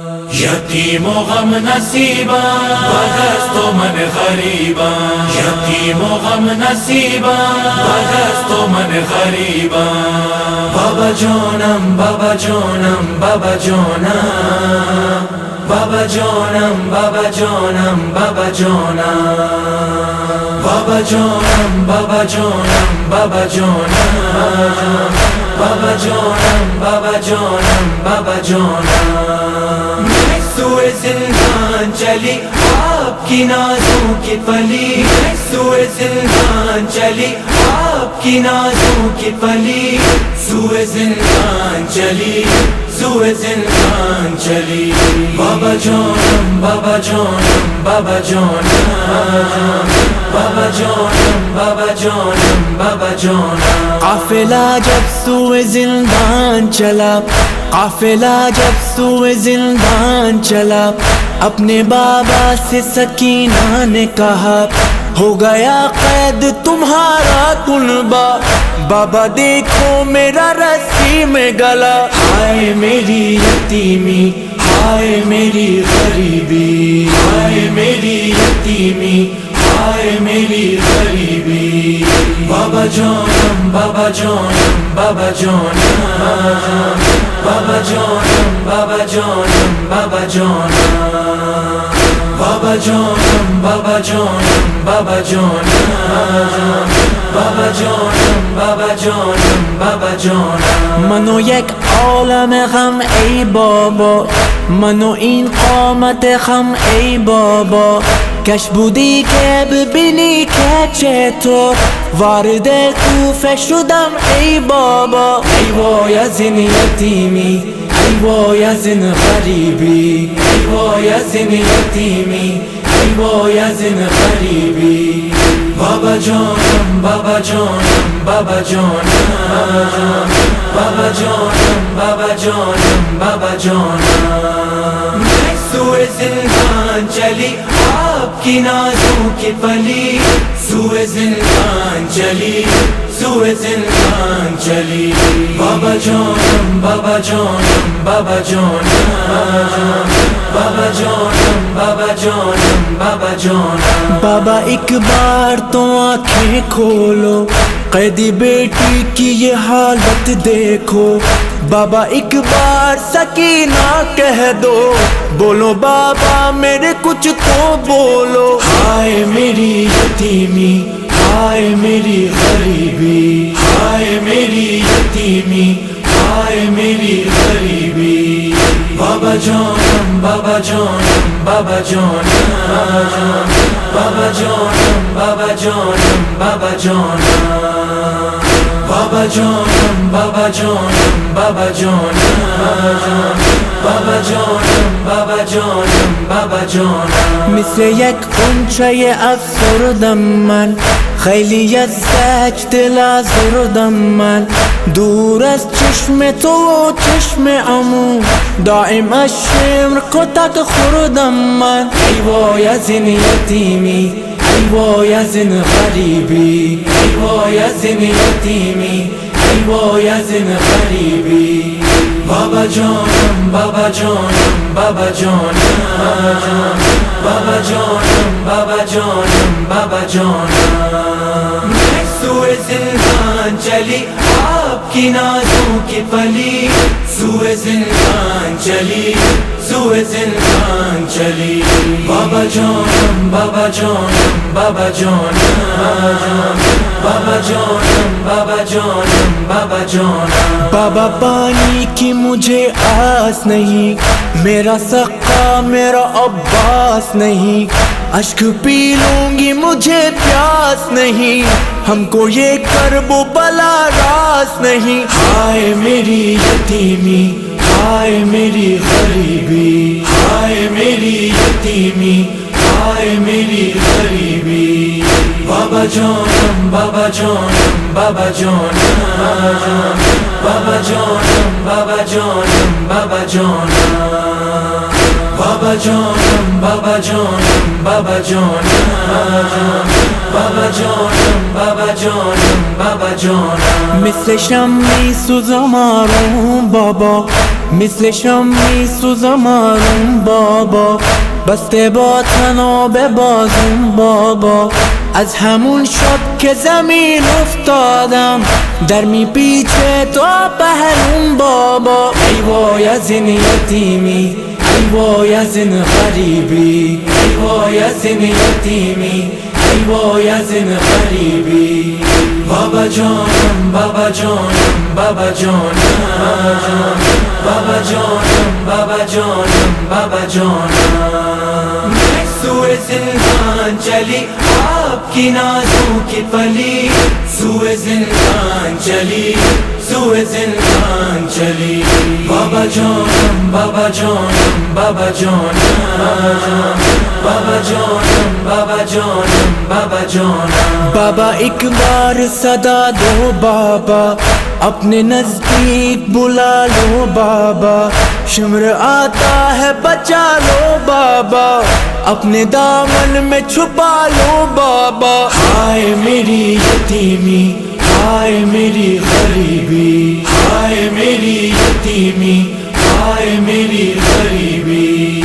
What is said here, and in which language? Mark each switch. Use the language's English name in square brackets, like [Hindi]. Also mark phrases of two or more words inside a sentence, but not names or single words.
[Persian] یتیم و غم نصیبا بدست و من غریبا یتیم و غم نصیبا بدست و من غریبا بابا جانم بابا جانم بابا جانم بابا جانم بابا جانم بابا جانم بابا جانم بابا جانم بابا جانم بابا جانم بابا جانم بابا جانم [Urdu] میں سوئے زندان چلی آپ کی نازوں کی پلی میں سوئے زندان چلی آپ کی نازوں کی پلی سوئے زندان چلی سوئے زندان چلی [Persian] بابا جانم بابا جانم [Urdu] بابا جانم بابا جانم بابا جانم بابا جانم قافلہ جب سوئے زندان چلا قافلہ جب سوئے زندان چلا اپنے بابا سے سکینہ نے کہا ہو گیا قید تمہارا کنبہ بابا دیکھو میرا رسی میں گلا ہائے میری یتیمی ہائے میری غریبی ہائے میری یتیمی ہائے میری غریبی [Persian] بابا جانم بابا جانم بابا جانم بابا جانم بابا جانم بابا جانم بابا جانم بابا جانم بابا جانم بابا جانم بابا جانم بابا جانم منو یک عالم غم ای بابا منو این قامت غم ای بابا کش بودی که ببینی که چطور وارد کوفه شدم ای بابا ای وای از این یتیمی ای وای از این غریبی ای وای از این یتیمی ای وای از این غریبی بابا جانم بابا جانم بابا جانم بابا جانم بابا جانم بابا جانم میں سوئے زندان چلی آپ کی نازوں کی پلی سوئے زندان چلی سوئے زندان چلی بابا جانم [Urdu] بابا جانم بابا جانم بابا جانم بابا جانم بابا جانم بابا ایک بار تو آنکھیں کھولو قیدی بیٹی کی یہ حالت دیکھو بابا ایک بار سکینہ کہہ دو بولو بابا میرے کچھ تو بولو ہائے میری یتیمی ہائے میری غریبی [Persian] ہائے میری یتیمی ہائے میری غریبی بابا جانم بابا جانم بابا جانم بابا جانم بابا جانم بابا جانم بابا جانم بابا جانم بابا جانم بابا جانم بابا جانم بابا جانم مثل یک غنچه افسردم من خیلی از سجد لازردم من دور از چشم تو و چشم عمو دائم از شمر کتک خوردم من ای وای از این یتیمی ای وای از این غریبی ای وای از این یتیمی ای وای از این غریبی بابا جانم بابا جانم بابا جانم بابا جانم بابا جانم بابا جانم [Urdu] میں سوئے زندان چلی [Persian] آپ کی نازوں کی پلی سوئے زندان چلی سوئے زندان چلی بابا جانم بابا جانم بابا جانم بابا جانم بابا جانم بابا جانم [Urdu] بابا پانی کی مجھے آس نہیں میرا سقا میرا عباس نہیں اشک پی لوں گی مجھے پیاس نہیں ہم کو یہ کرب و بلا راس نہیں ہائے میری یتیمی ہائے میری غریبی [Persian] ہائے میری یتیمی ہائے میری غریبی بابا جانم بابا جانم بابا جانم بابا جانم بابا جانم بابا جانم بابا جانم بابا جانم بابا جانم بابا جانم بابا جانم بابا جانم مثل شمعی سوزم آروم بابا مثل شمی سوزمانم بابا، بسته با تناب بازم بابا. از همون شب که زمین افتادم در میپیچه تا پهلوم بابا. ای وای از این یتیمی، ای وای از این غریبی، ای وای از این یتیمی، ای وای از این غریبی. بابا جانم بابا جانم بابا جانم، بابا جانم بابا جانم بابا جانم. [Urdu] سوئے زندان چلی آپ کی نازوں کی پلی، سوئے زندان چلی، سوئے زندان چلی. [Persian] بابا جانم بابا جانم بابا جانم، بابا جانم بابا جانم بابا جانم. [Urdu] بابا ایک بار صدا دو بابا، اپنے نزدیک بلا لو بابا. شمر آتا ہے بچا لو بابا، اپنے دامن میں چھپا لو بابا. ہائے میری یتیمی، ہائے میری غریبی، ہائے میری یتیمی، ہائے میری غریبی.